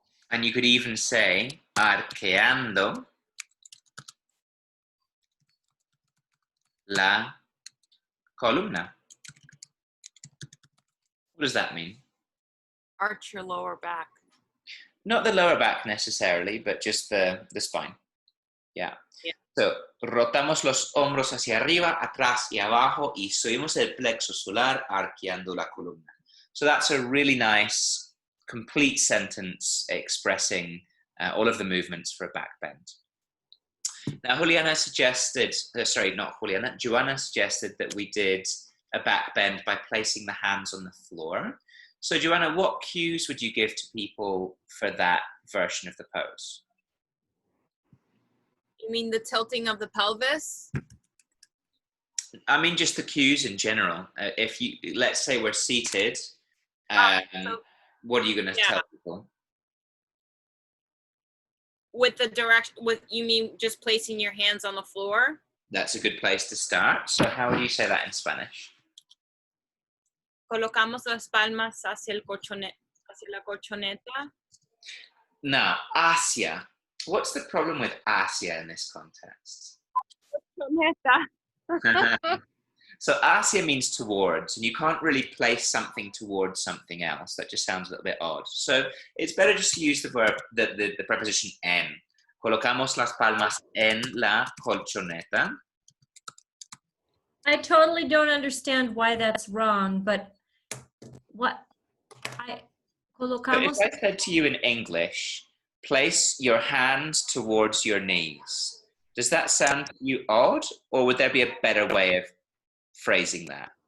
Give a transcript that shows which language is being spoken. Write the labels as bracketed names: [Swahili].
[English] And you could even say [Spanish] arqueando la columna. [English] What does that mean? Arch your lower back. Not the lower back necessarily, but just the spine. Yeah. Yeah. [Spanish] So, rotamos los hombros hacia arriba, atrás y abajo, y subimos el plexo solar arqueando la columna. [English] So that's a really nice, complete sentence expressing all of the movements for a back bend. Now, Juliana suggested, Joanna suggested that we did a back bend by placing the hands on the floor. So, Joanna, what cues would you give to people for that version of the pose? You mean the tilting of the pelvis? I mean, just the cues in general. If you, let's say we're seated, what are you going to tell people? With the direction, you mean just placing your hands on the floor? That's a good place to start. So how would you say that in Spanish? [Spanish] Colocamos las palmas hacia la colchoneta. [English] Now, hacia. What's the problem with hacia in this context? So hacia means towards, and you can't really place something towards something else. That just sounds a little bit odd. So it's better just to use the verb, the preposition en. [Spanish] Colocamos las palmas en la colchoneta. [English] I totally don't understand why that's wrong, but colocamos. But if I said to you in English, place your hands towards your knees, does that sound to you odd, or would there be a better way of phrasing that?